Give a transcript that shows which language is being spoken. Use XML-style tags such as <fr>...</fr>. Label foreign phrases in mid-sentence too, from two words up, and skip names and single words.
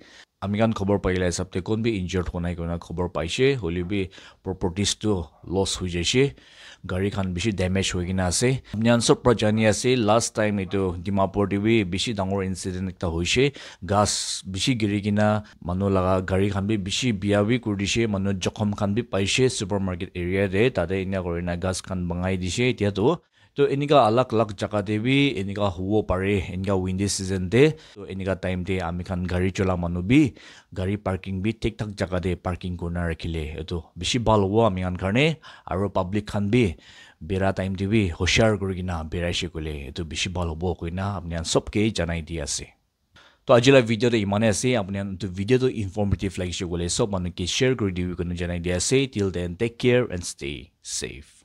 <nag>Amigan khobor paila hisab kon bi injured honai kona khobor paise, holi bi properties to loss hui jaise. Gari khan bishi damage hoi gina ase. Amian super jani ase</nag> <en>last time</en> <nag>itu Dimapur te bi bishi dangor incident ekta hoise. Gas bishi giri gina manu laga gari khan bi bishi biya bi kurdise, manu jokhom khan bi paise</nag> <en>supermarket area</en> <nag>de tade ina korina gas khan bangai dise etia to enika alak alak jaka de bi enika huo pare enika</nag> <en>windy season</en> <nag>de to enika time de ami khan gari chola manu bi gari parking bi thik thak jaka de</nag> <en>parking corner</en> <nag>rakhile eto bishi bal ho ami khan karne aro public khan bi bera time de bi hoshar kurigina beraise kole eto bishi bal hobo koina apni an sob ke janai di ase. To ajila video de imane ase apni an to video to</nag> <en>informative like</en> <nag>gole sob manu ke share kuri diwi kono janai di ase.</nag> <en>Till then take care and stay safe.</en>